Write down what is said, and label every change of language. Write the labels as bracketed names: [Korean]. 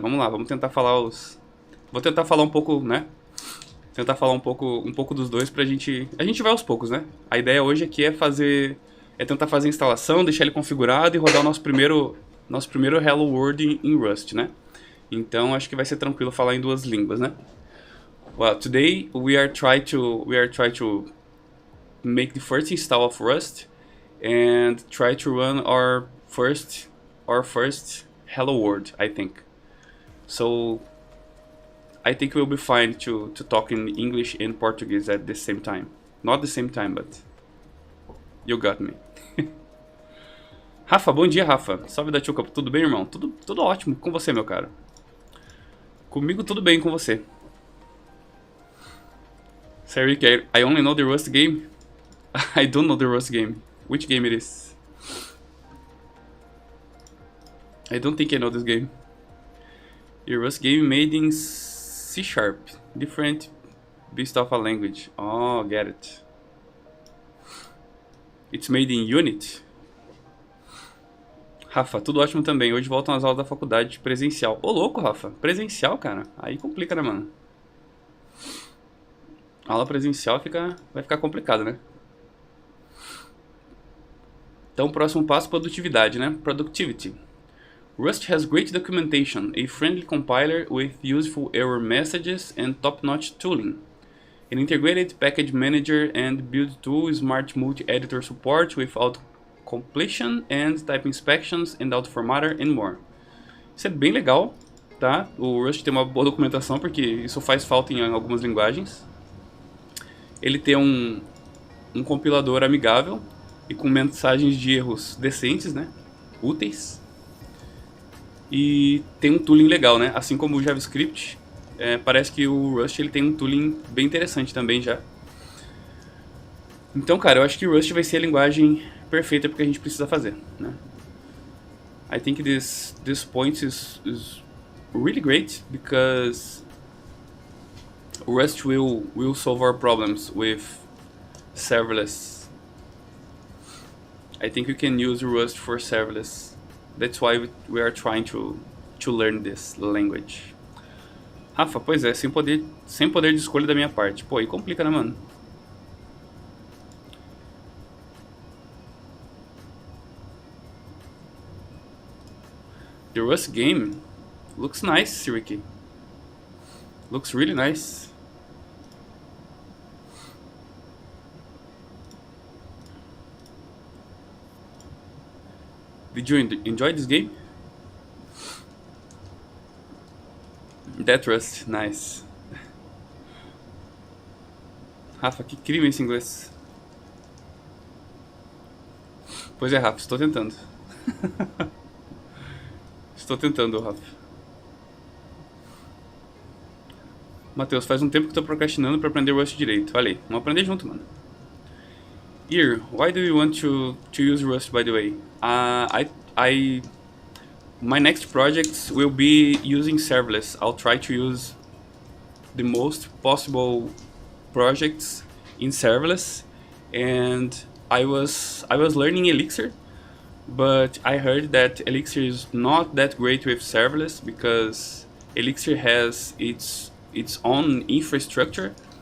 [Portuguese] Vamos lá, vamos tentar falar Vou tentar falar um pouco, né? Tentar falar um pouco dos dois pra gente... A gente vai aos poucos, né? A ideia hoje aqui é tentar fazer a instalação, deixar ele configurado e rodar o nosso primeiro Hello World em Rust, né? Então acho que vai ser tranquilo falar em duas línguas, né? [English] Well, today we are trying to make the first install of Rust and try to run our first Hello World, I think. So I think we'll be fine to talk in English and Portuguese at the same time. Not the same time, but you got me. [Portuguese] Rafa, bom dia, Rafa. Salve da Tchuca, tudo bem, irmão? Tudo ótimo com você, meu cara. Comigo tudo bem com você. [English] Série, I only know the Rust game. I don't know the Rust game. Which game it is? I don't think I know this game. A Rust game made in C#, different beast of a language. Oh, get it. It's made in Unity. [Portuguese] Rafa, tudo ótimo também. Hoje voltam as aulas da faculdade presencial. Ô, louco, Rafa. Presencial, cara. Aí complica, né, mano? A aula presencial vai ficar complicado, né? Então, próximo passo, produtividade, né? [English] Productivity. Rust has great documentation, a friendly compiler with useful error messages and top-notch tooling, an integrated package manager and build tool, smart multi-editor support with auto-completion and type inspections and auto-formatter and more. [Portuguese] Isso é bem legal, tá? O Rust tem uma boa documentação porque isso faz falta em algumas linguagens. Ele tem um compilador amigável e com mensagens de erros decentes, né? Úteis. E tem um tooling legal, né? Assim como o JavaScript, parece que o Rust ele tem um tooling bem interessante também já. Então, cara, eu acho que o Rust vai ser a linguagem perfeita porque a gente precisa fazer, né? [English] I think this point is really great because Rust will solve our problems with serverless. I think we can use Rust for serverless. That's why we are trying to learn this language. [Portuguese] Rafa, pois é, sem poder de escolha da minha parte. Pô, aí complica, né, mano? [English] The Rust game looks nice, Ricky. Looks really nice. Did you enjoy this game? That Rust, nice. [Portuguese] Rafa, que crime esse inglês. Pois é, Rafa, estou tentando. Estou tentando, Rafa. Matheus, faz um tempo que estou procrastinando para aprender Rust direito. Olha aí, vamos aprender junto, mano. [English] Here, why do you want to use Rust, by the way? My next projects will be using serverless. I'll try to use the most possible projects in serverless, and I was learning Elixir, but I heard that Elixir is not that great with serverless because Elixir has its own infrastructure.